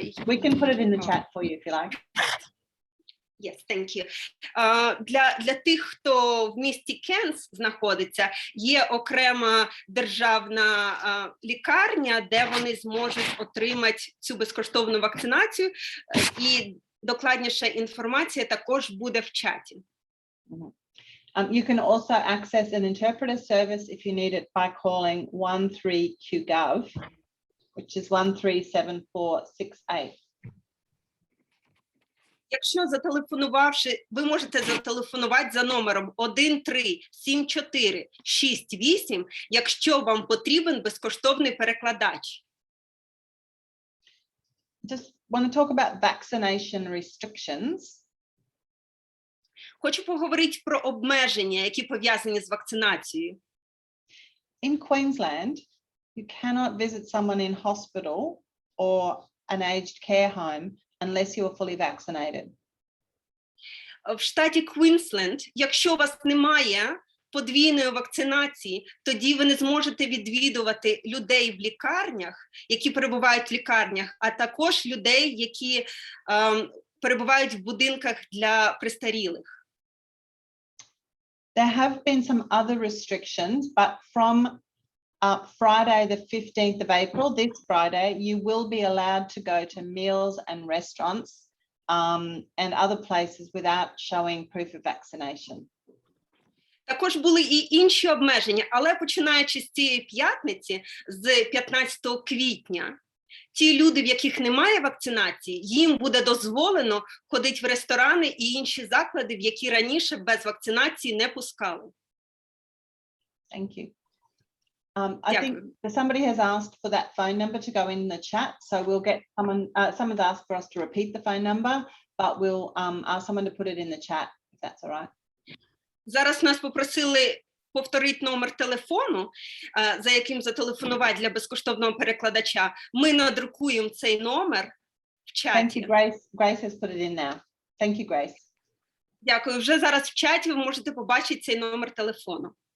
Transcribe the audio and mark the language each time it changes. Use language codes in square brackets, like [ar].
[en] We can put it in the chat for you if you like. Yes, thank you. [uk] Для тих, хто в місті Кенс знаходиться, є окрема державна лікарня, де вони зможуть отримати цю безкоштовну вакцинацію, і докладніша інформація також буде в чаті. [en] You can also access an interpreter service if you need it by calling 13QGov, which is 137468. [uk] Якщо зателефонувавши, ви можете зателефонувати за номером 137468, якщо вам потрібен безкоштовний перекладач. [en] Just want to talk about vaccination restrictions. [uk] Хочу поговорити про обмеження, які пов'язані з вакцинацією. [en] In Queensland, you cannot visit someone in hospital or an aged care home unless you are fully vaccinated. [uk] В штаті Квінсленд, якщо у вас немає подвійної вакцинації, тоді ви не зможете відвідувати людей в лікарнях, які перебувають в лікарнях, а також людей, які перебувають в будинках для престарілих. [en] There have been some other restrictions, but from Friday, the 15th of April, this Friday, you will be allowed to go to meals and restaurants and other places without showing proof of vaccination. [uk] Також були і інші обмеження, але починаючи з цієї п'ятниці, з 15 квітня, ті люди, в яких немає вакцинації, їм буде дозволено ходити в ресторани і інші заклади, в які раніше без вакцинації не пускали. [en] Thank you. I think somebody has asked for that phone number to go in the chat, so we'll get someone's asked for us to repeat the phone number, but we'll ask someone to put it in the chat, if that's all right. [uk] Зараз нас попросили повторити номер телефону, за яким зателефонувати для безкоштовного перекладача. Ми надрукуємо цей номер в чаті. [en] Thank you, Grace. Grace has put it in now. Thank you, Grace. [uk] Дякую. Вже зараз в чаті ви можете побачити цей номер телефону.